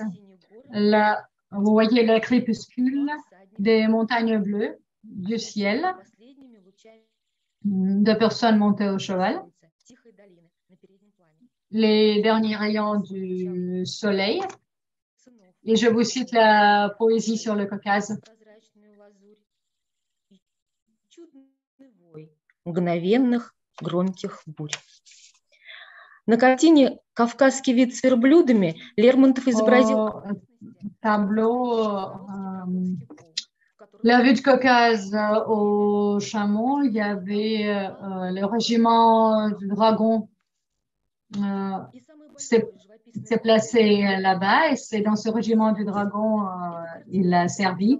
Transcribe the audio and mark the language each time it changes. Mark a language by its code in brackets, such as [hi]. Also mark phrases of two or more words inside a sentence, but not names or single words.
[fr] Là, vous voyez le crépuscule, des montagnes bleues, du ciel, de personnes montées au cheval, les derniers rayons du soleil. Et je vous cite la poésie sur le Caucase. [ru] Мгновенных громких бурь. На картине «Кавказский вид с верблюдами» Лермонтов изобразил [fr] tableau la vue du Caucase au chameau. Il y avait le régiment du dragon s'est placé là-bas et c'est dans ce régiment du dragon il a servi.